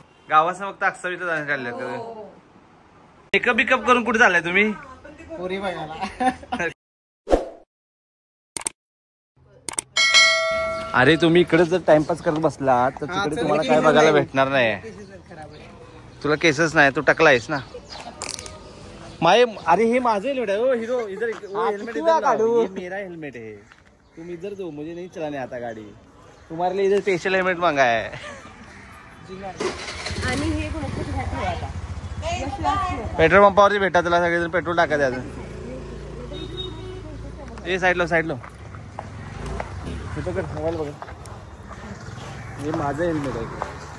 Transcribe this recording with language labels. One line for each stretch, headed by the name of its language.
Marathi: गावाचं फक्त अक्सा बीच जाण्यात काढलं। मेकअप बिकअप करून कुठे चाललाय तुम्ही? पोरी बघायला। अरे तुम्ही इकडे जर टाइमपास करत बसला तर तिकडे तुम्हाला काय बघायला भेटणार नाही। तुला केसच नाही, तू टकलायस ना माय।
Hindi: अरे
Marathi: हे माझं
Hindi: हेल्मेट है, ओ हीरो इधर हेल्मेट इधर लाओ, ये मेरा हेल्मेट है, तुम इधर दो, मुझे नहीं चलाने आता गाड़ी, तुम्हारे लिए इधर स्पेशल हेल्मेट मांगा है।
Marathi: आणि हे पेट्रोल पंपावरती भेटा तुला, सगळेजण पेट्रोल टाका द्यायचं। ए साईडला साईडला मोबाईल बघा, हे माझं हेल्मेट आहे।